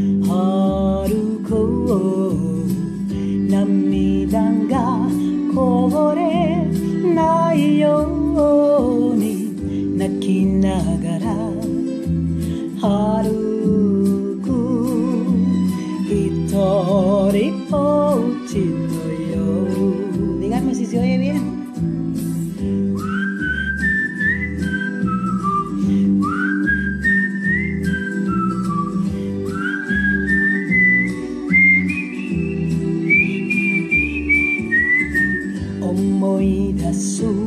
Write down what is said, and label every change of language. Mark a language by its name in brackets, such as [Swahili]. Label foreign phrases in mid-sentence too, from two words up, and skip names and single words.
[Japanese] Oh 泣きながら歩く一人ぼっちの夜 [Spanish] Díganme si se oye bien [Japanese] 思い出す